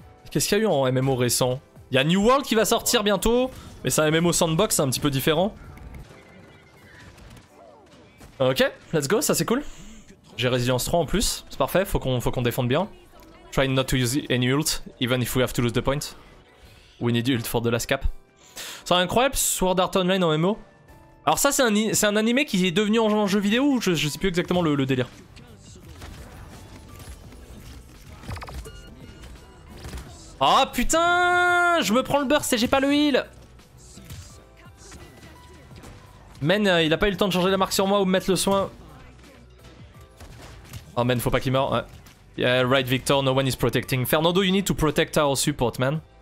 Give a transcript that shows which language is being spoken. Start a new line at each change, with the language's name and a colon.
French: Qu'est-ce qu'il y a eu en MMO récent? Il y a New World qui va sortir bientôt, mais c'est un MMO sandbox, c'est un petit peu différent.
English: Ok, let's go,
French: ça c'est cool. J'ai résilience 3 en plus, c'est parfait, faut qu'on défende bien.
English: Try not to use any ult, even if we have to lose the point. We need ult for the last cap.
French: C'est incroyable, Sword Art Online en MMO. Alors ça c'est un animé qui est devenu en jeu vidéo ou je sais plus exactement le délire. Oh putain, je me prends le burst et j'ai pas le heal. Men, il a pas eu le temps de changer la marque sur moi ou me mettre le soin.
English: Oh man,
French: faut pas qu'il meure. Ouais.
English: Yeah, right Victor, no one is protecting. Fernando, you need to protect our support, man.